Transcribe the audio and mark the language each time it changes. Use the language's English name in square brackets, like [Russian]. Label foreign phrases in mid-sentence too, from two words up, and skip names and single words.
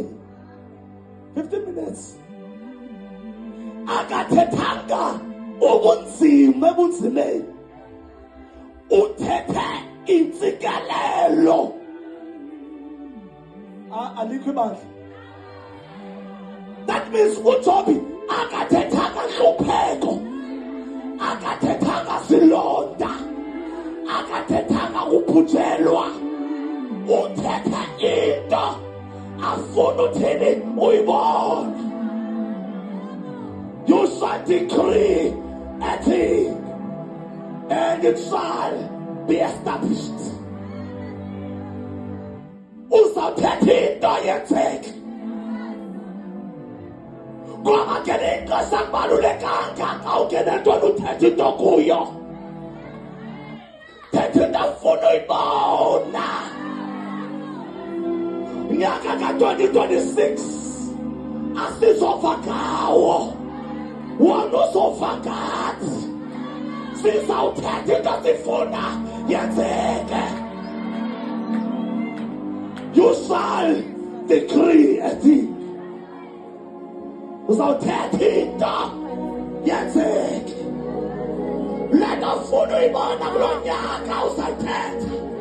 [English] 15 minutes. [Xhosa] Akathethanga ubunzima ebunzimeni, uthethe intsikelelo. Alikho ibandla. [English] That means [Xhosa] uJobi akathethanga hlupheko, akathethanga silonda, akathethanga ukubhujelwa. Uthethe into afuna uthini uyibona. [English] You shall decree a thing, and it shall be established. [Xhosa] Uzawuthetha into yenzeke. Ngoba ke inkosi akubalulekanga xa ungena entweni uthetha into kuyo. Thetha into afuna uyibona. Nyaka ka-2026 asizova ngawo, wona uzova ngathi. Sizawuthetha into sifuna yenzeke. [English] You shall decree a thing. [Xhosa] Uzawuthetha into yenzeke. Le nto ufuna uyibona kulo nyaka uzayithetha.